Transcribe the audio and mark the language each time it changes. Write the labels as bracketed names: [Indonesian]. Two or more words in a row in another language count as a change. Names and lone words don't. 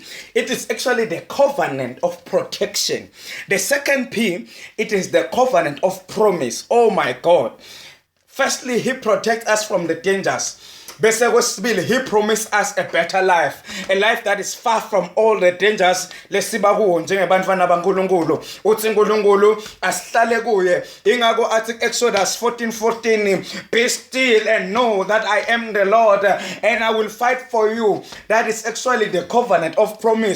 [English] It is actually the covenant of protection. The second P, it is the covenant of promise. Oh my God. Firstly, he protects us from the dangers. [Swati] Bese kwesibili, [English] he promised us a better life, a life that is far from all the dangers [Swati] lesiba kuwo njengebantwana baNkulunkulu. Uthi uNkulunkulu asihlale kuye. Ingakho athi [English] Exodus 14:14, be still and know that I am the Lord and I will fight for you. That is actually the covenant of promise.